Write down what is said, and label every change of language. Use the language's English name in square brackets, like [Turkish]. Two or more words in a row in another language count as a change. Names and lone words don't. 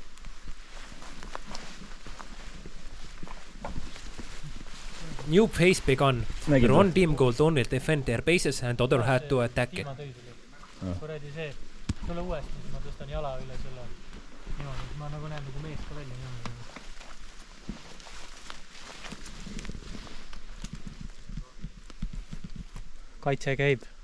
[English] New phase began, where one team could only defend their bases and other had to attack it. [Estonian] Kuradi see, tule uuesti, siis ma tõstan jala üle selle niimoodi, ma nagu näen nagu mees ka välja niimoodi. Kaitse käib.